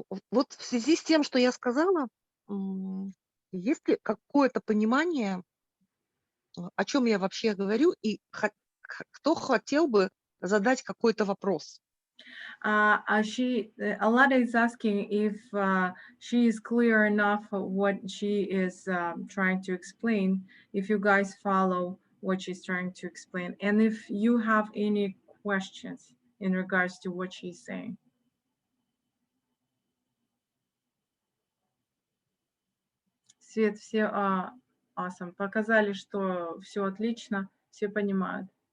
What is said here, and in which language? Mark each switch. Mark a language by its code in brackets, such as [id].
[ru] Вот в связи с тем, что я сказала, есть ли какое-то понимание, о чем я вообще говорю, и кто хотел бы задать какой-то вопрос? [en] Alada is asking if she is clear enough of what she is trying to explain, if you guys follow what she's trying to explain, and if you have any questions in regards to what she's saying. [ru] Свет, все awesome. Показали, что все отлично, все понимают.